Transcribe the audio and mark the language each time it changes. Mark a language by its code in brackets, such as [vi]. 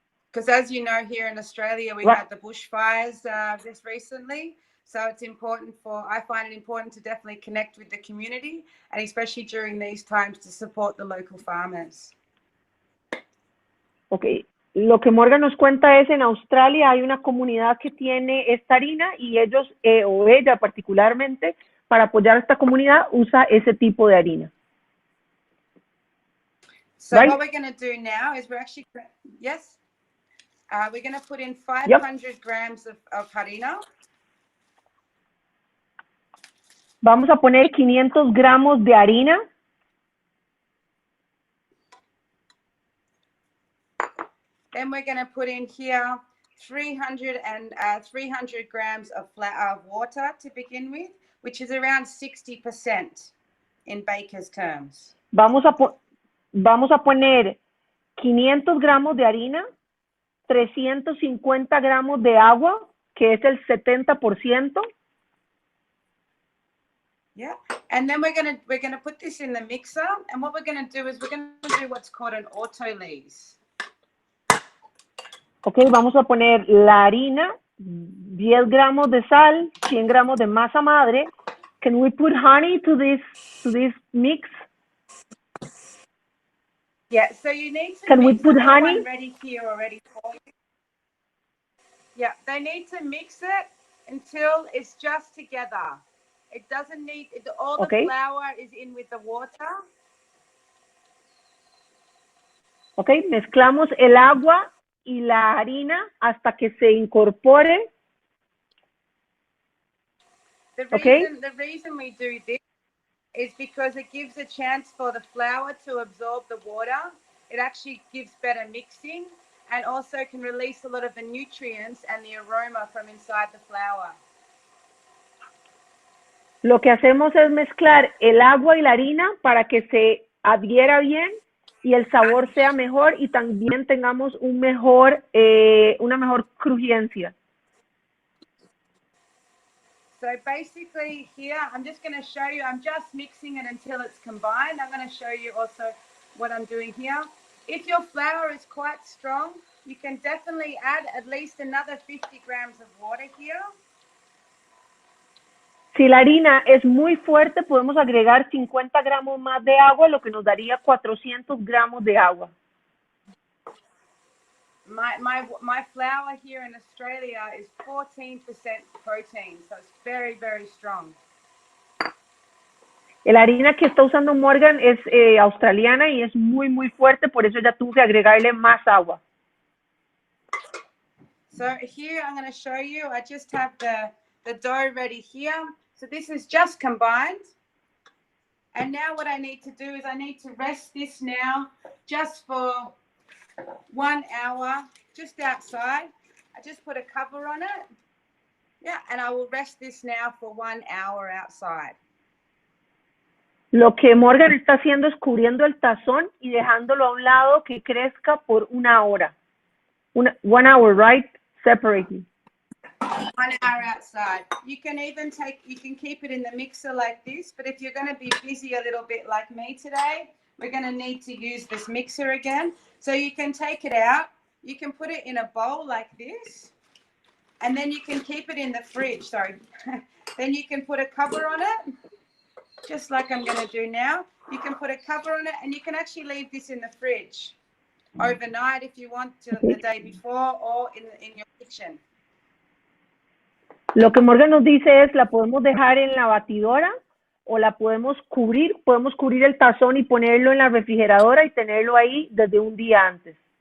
[en] Because as you know, here in Australia, we had the bushfires just recently. So it's important I find it important to definitely connect with the community, and especially during these times to support the local farmers. [es] Ok, lo que Morgan nos cuenta es en Australia hay una comunidad que tiene esta harina y ellos, o ella particularmente, para apoyar a esta comunidad, usa ese tipo de harina. [en] So what we're going to do now is we're going to put in 500 grams of harina. [es] Vamos a poner 500 gramos de harina. [en] Then we're going to put in here 300 grams of water to begin with, which is around 60% in baker's terms. [es] Vamos a poner 500 gramos de harina, 350 gramos de agua, que es el 70%. [en] Yeah, and then we're gonna put this in the mixer, and what we're gonna do is we're gonna do what's called an autolyse. [es] Ok, vamos a poner la harina, 10 gramos de sal, 100 gramos de masa madre. [en] Can we put honey to this mix? Yeah, so you need to Can we put honey? Ready here already for you. Yeah, they need to mix it until it's just together. It doesn't need, all the flour is in with the water. [es] Ok, mezclamos el agua y la harina hasta que se incorpore. [en] The reason we do this is because it gives a chance for the flour to absorb the water. It actually gives better mixing and also can release a lot of the nutrients and the aroma from inside the flour. [es] Lo que hacemos es mezclar el agua y la harina para que se adhiera bien y el sabor sea mejor y también tengamos una mejor crujencia. [en] So basically here, I'm just going to show you, I'm just mixing it until it's combined. I'm going to show you also what I'm doing here. If your flour is quite strong, you can definitely add at least another 50 grams of water here. [es] Si la harina es muy fuerte, podemos agregar 50 gramos más de agua, lo que nos daría 400 gramos de agua. [en] My flour here in Australia is 14% protein, so it's very, very strong. [es] La harina que está usando Morgan es australiana y es muy, muy fuerte, por eso ya tuve que agregarle más agua. [en] So here I'm going to show you, I just have the dough ready here. So this is just combined. And now what I need to do is I need to rest this now just for 1 hour, just outside. I just put a cover on it. Yeah, and I will rest this now for 1 hour outside. [es] Lo que Morgan está haciendo es cubriendo el tazón y dejándolo a un lado que crezca por 1 hora. [en] 1 hour, right? Separately. 1 hour outside. You can keep it in the mixer like this, but if you're going to be busy a little bit like me today, we're going to need to use this mixer again. So you can take it out, you can put it in a bowl like this, and then you can keep it in the fridge, then you can put a cover on it, just like I'm going to do now. You can put a cover on it, and you can actually leave this in the fridge overnight if you want, to the day before, or in your kitchen. [es] Lo que Morgan nos dice es, la podemos dejar en la batidora o la podemos cubrir el tazón y ponerlo en la refrigeradora y tenerlo ahí desde un día antes.